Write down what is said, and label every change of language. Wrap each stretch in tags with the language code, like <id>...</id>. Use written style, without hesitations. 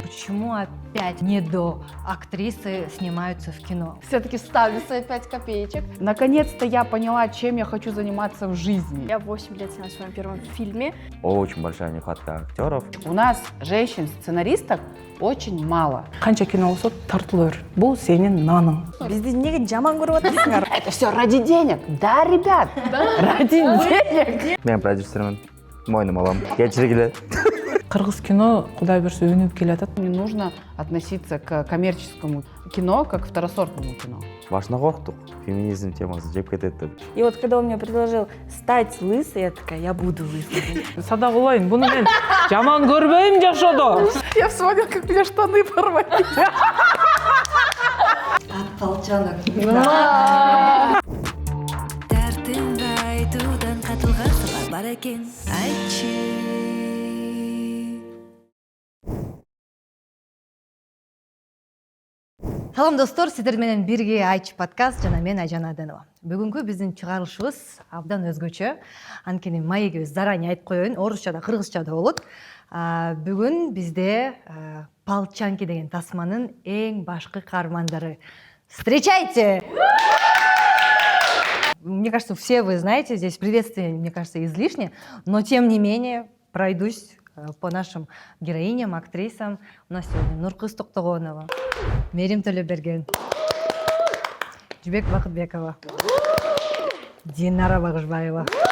<ru>Почему опять актрисы снимаются в кино? Все-таки ставлю свои 5 копеечек. Наконец-то я поняла, чем я хочу заниматься в жизни. Я 8 лет снялась в своем первом фильме. Очень большая нехватка актеров. У нас женщин-сценаристок очень мало.</ru> <ky>Канча кино болсо тартылыр. Бул сенин наның. Бизди неге жаман көрүп атасыңар?</ky> <ru>Это все ради денег. Да, ребят? Ради денег.</ru> <ky>Мен продюсермін. Мойным алам. Кечиргиле. Кыргыз кино, кудай берсе, өнүп келатат.</ky> <ru>Не нужно относиться к коммерческому кино как к второсортному кино.</ru> <ky>Башына коктук. Феминизм темасы жеп кетет деп.</ky> <ru>И вот когда он мне предложил стать лысой, я такая, я буду лысой.</ru> <ky>Садагулайын, буну мен жаман көрбөйм жашоодо.</ky> <ru>Я вспомнила, как меня штаны порвали. От полчанок.</ru> <ky>Дертимди айтуудан катылган сырлар бар экен, айтчы. Салам достор, сиздер менен бирге Айтчы подкаст жана мен Айжан Аденова. Бүгүнкү биздин чыгарылышыбыз абдан өзгөчө. Анткени маегибиз</ky> <ru>заранее</ru> <ky>айтып коеюн, орусча да кыргызча да болот. Бүгүн бизде Полчанки деген тасманын эң башкы каармандары.</ky> <ru>Встречайте! Мне кажется, все вы знаете, здесь приветствие, мне кажется, излишне, но тем не менее пройдусь по нашим героиням, актрисам. У нас сегодня Нуркыз Токтогонова, Мерим Төлөберген, Жубек Бакытбекова, Динара Багышбаева.</ru>